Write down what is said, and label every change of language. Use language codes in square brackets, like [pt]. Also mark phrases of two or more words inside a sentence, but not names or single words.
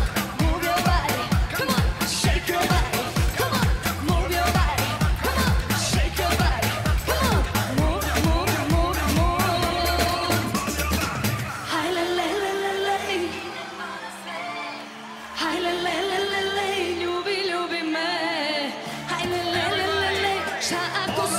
[en] Move your body, come on, shake your body, come on. Move your body, come on, shake your body, come on. Move, move, move, move. [sr] Hajle, le, le, le, le. Hajle, le, le, le, le, ljubi, ljubi me. Hajle, le, le, le, le, šta ako